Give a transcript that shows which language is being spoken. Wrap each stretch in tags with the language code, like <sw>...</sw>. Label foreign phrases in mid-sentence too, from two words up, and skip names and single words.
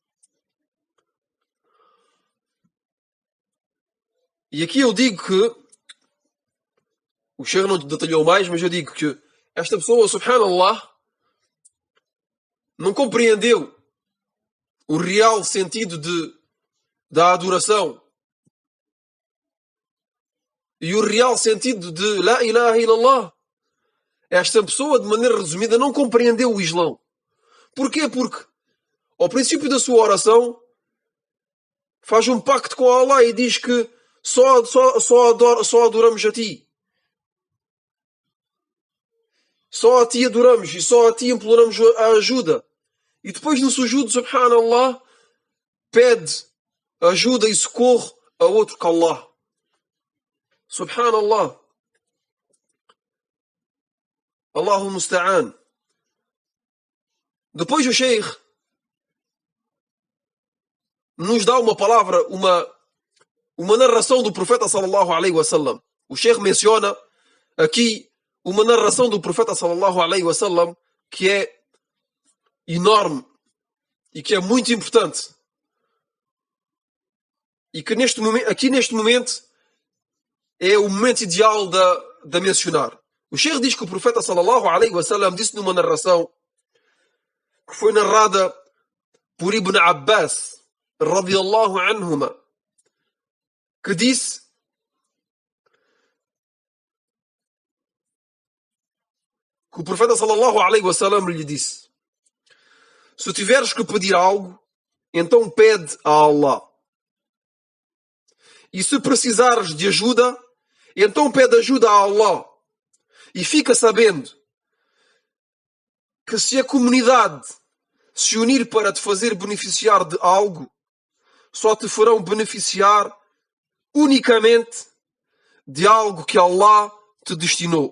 <pt>E aqui eu digo que o Sheikh não detalhou mais, mas eu digo que esta pessoa, subhanallah, não compreendeu o real sentido da adoração e o real sentido de</pt> <ar>لا إله إلا الله.</ar> <pt>Esta pessoa, de maneira resumida, não compreendeu o Islão. Porquê? Porque ao princípio da sua oração faz um pacto com Allah e diz que só adoramos a ti. Só a ti adoramos e só a ti imploramos a ajuda. E depois no sujud, subhanallah, pede ajuda e socorro a outro que Allah.</pt> <ar>سبحان الله. الله المستعان.</ar> <pt>Depois o Sheikh nos dá uma palavra, uma narração do profeta</pt> <ar>صلى الله عليه وسلم.</ar> <pt>O Sheikh menciona aqui uma narração do profeta</pt> <ar>صلى الله عليه وسلم</ar> <pt>que é enorme e que é muito importante. E que aqui neste momento é o momento ideal de mencionar. O Sheikh diz que o profeta</pt> <ar>صلى الله عليه وسلم</ar> <pt>disse numa narração que foi narrada por Ibn Abbas</pt> <ar>رضي الله عنهما,</ar> <pt>que disse que o profeta</pt> <ar>صلى الله عليه وسلم</ar> <pt>lhe disse: se tiveres que pedir algo, então pede a Allah. E se precisares de ajuda, então pede ajuda a Allah. E fica sabendo que se a comunidade se unir para te fazer beneficiar de algo, só te farão beneficiar unicamente de algo que Allah te destinou.</pt>